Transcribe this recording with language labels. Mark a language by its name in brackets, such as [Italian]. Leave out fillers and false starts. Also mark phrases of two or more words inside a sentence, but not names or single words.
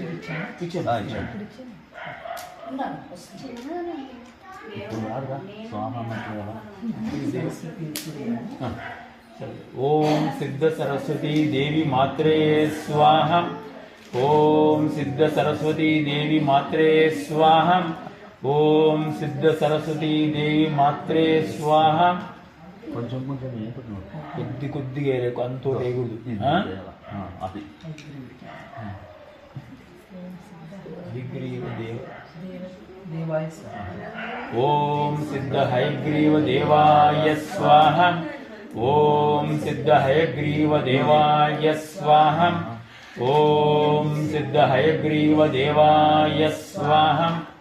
[Sanskrit] पीछे ओम सिद्ध सरस्वती देवी मात्रे स्वाहा। ओम सिद्ध सरस्वती देवी मात्रे स्वाहा। ओम सिद्ध सरस्वती देवी मात्रे स्वाहा। [Telugu] కొంచెం కొద్దిగా అంతో వేయకూడదు అది హైగ్రీవ [Sanskrit] देवाय ओम सिद्ध हयग्रीव देवाय स्वाहा। ओम सिद्ध हयग्रीव देवाय स्वाहा। ओम सिद्ध हयग्रीव देवाय स्वाहा।